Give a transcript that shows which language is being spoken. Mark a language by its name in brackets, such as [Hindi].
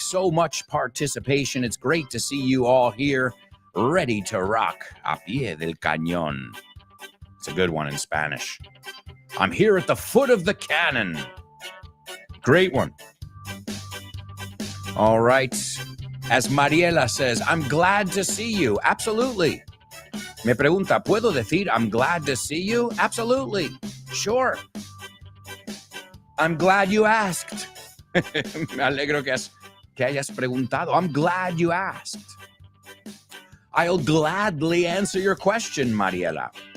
[English] So much participation. It's great to see you all here, ready to rock [Spanish] a pie del cañón. [English] It's a good one in Spanish. I'm here at the foot of the cannon. Great one. All right. As Mariela says, I'm glad to see you. Absolutely. [Spanish] Me pregunta, ¿puedo decir [English] I'm glad to see you? Absolutely. Sure. I'm glad you asked. [Spanish] Me alegro que hayas preguntado. [English] I'm glad you asked. I'll gladly answer your question, Mariela.